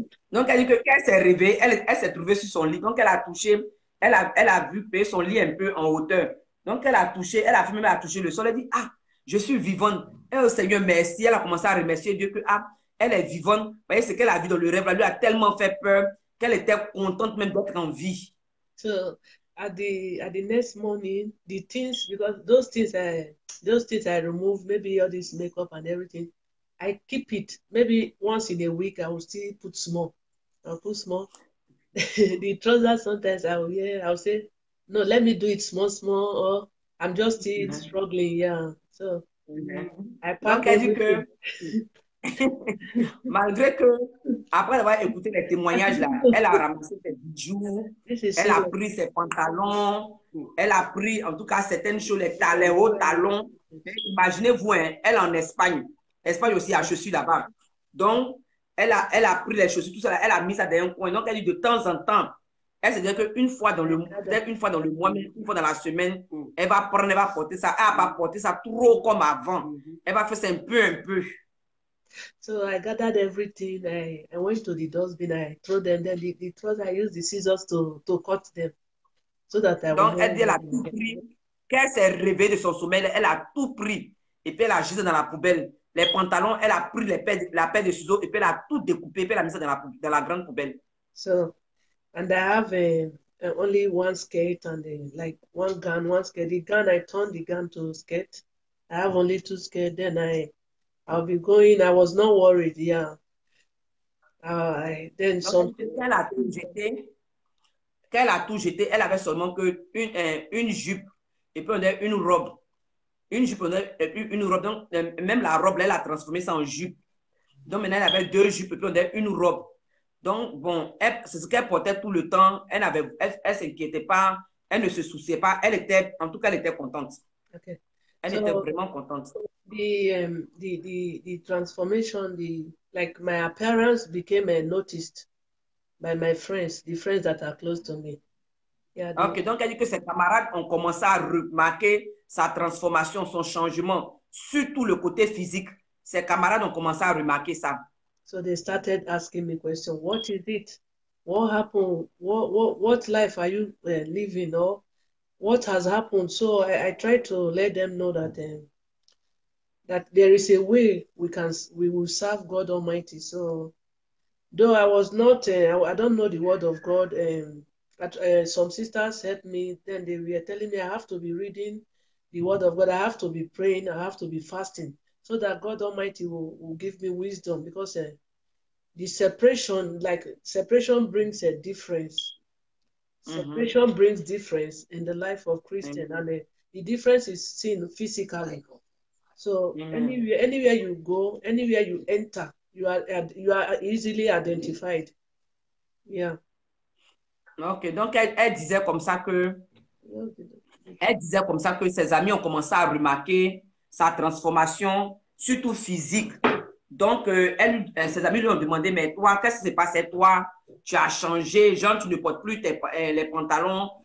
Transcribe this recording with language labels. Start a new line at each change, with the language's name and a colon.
French: donc, elle dit que quand elle s'est réveillée, elle s'est trouvée sur son lit. Donc, elle a touché, elle a vu son lit un peu en hauteur. Donc, elle a touché, elle a fait même à toucher le sol. Elle dit, je suis vivante. Oh Seigneur, merci. Elle a commencé à remercier Dieu que, elle est vivante. Vous voyez ce qu'elle a vu dans le rêve, lui a tellement fait peur qu'elle était contente même d'être en vie.
English: So, at the next morning, the things, because those things I remove, maybe all this makeup and everything, I keep it. Maybe once in a week, I will still put small. I'll put small. The trousers, sometimes I'll say, no, let me do it small, or I'm just still struggling, yeah. So, I pack everything.
French: Malgré que, après avoir écouté les témoignages, là, elle a ramassé ses bijoux, elle a pris ses pantalons, elle a pris, en tout cas, certaines choses, les hauts talons. Imaginez-vous, hein, elle est en Espagne. Espagne aussi a chaussures là-bas. Donc, elle a pris les chaussures, tout ça, elle a mis ça dans un coin. Donc, elle dit de temps en temps, elle se dit qu'une fois dans le mois, peut-être une fois dans le mois, une fois dans la semaine, elle va prendre, elle va porter ça. Elle va pas porter ça trop comme avant. Elle va faire ça un peu.
English: So I gathered everything. I went to the dustbin. I threw them. Then the trousers, I used the scissors to cut them, so that I.
French: Donc, elle dit, elle a tout pris. Quand elle s'est réveillée de son sommeil, elle a tout pris. Et puis, elle a jeté dans la poubelle. Les pantalons, elle a pris la paire de ciseaux et puis elle a tout découpé. Et puis, elle a mis ça dans la grande poubelle.
English: So, and I have only one skirt and like one gown, one skirt. The gown, I turned the gown to skirt. I have only two skirts. Then I'll be going. I was not worried. Yeah. Then some.
French: Quand elle a tout jeté, elle avait seulement que une jupe et puis on a une robe. Une jupe, une robe. Donc, même la robe, elle a transformé ça en jupe. Donc, maintenant, elle avait deux jupes et puis on a une robe. Donc, bon, c'est ce qu'elle portait tout le temps. Elle ne s'inquiétait pas. Elle ne se souciait pas. En tout cas, elle était contente.
English: Okay.
French: Elle était vraiment contente.
English: The transformation, like my appearance became noticed by my friends, the friends that are close to me. Yeah,
French: Ok, donc elle dit que ses camarades ont commencé à remarquer sa transformation, son changement, surtout le côté physique. Ses camarades ont commencé à remarquer ça.
English: So they started asking me questions. What is it? What happened? What life are you living? Or what has happened? So I tried to let them know that that there is a way we will serve God Almighty. So though I was not, I don't know the word of God. But some sisters helped me. Then they were telling me I have to be reading the word of God. I have to be praying. I have to be fasting, so that God Almighty will give me wisdom. Because the separation brings a difference. Separation brings difference in the life of Christian, and the difference is seen physically. So anywhere you go, anywhere you enter, you are easily identified. Yeah.
French: Ok, donc elle disait comme ça que ses amis ont commencé à remarquer sa transformation, surtout physique. Donc, ses amis lui ont demandé, mais toi, qu'est-ce qui s'est passé? Toi, tu as changé, genre, tu ne portes plus les pantalons,